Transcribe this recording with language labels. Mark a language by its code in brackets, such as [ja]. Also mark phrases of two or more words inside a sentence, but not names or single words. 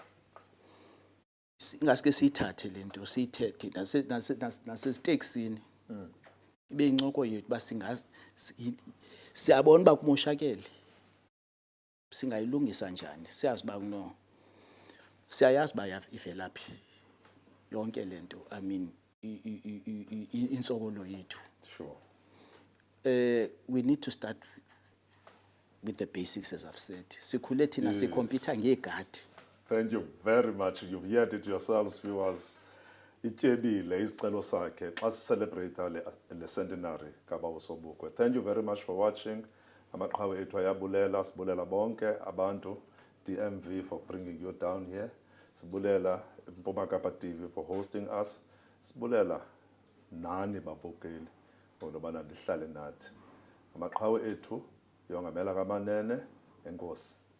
[xh] Ingaske siyithathe lento siyithethe naseziteksini ibe incoko yethu ba singazi siyabona ba kumoshakele singayilungisa njani siyazi ba no siyayazi ba ivelaphi yonke lento [en] I mean [xh] insokolo yethu. Sure. [en] We need to start with the basics as I've said. [xh] Sikhule thina sikhompyutha ngegadi. [en] Thank you very much. You've heard it yourselves, viewers. [xh] Ityebile isicelo sakhe xa celebrate le centenary kaBawo Sobukwe. [en] Thank you very much for watching. [xh] Amaqhawe ethu ayabulela, sibulela bonke abantu, [en] DMV for bringing you down here. [xh] Sibulela Mpuma Kapa TV [en] for hosting us. [xh] Sibulela nani babukeli ngokubana lihlale nathi. Amaqhawe ethu yongamela kamanene. Enkosi.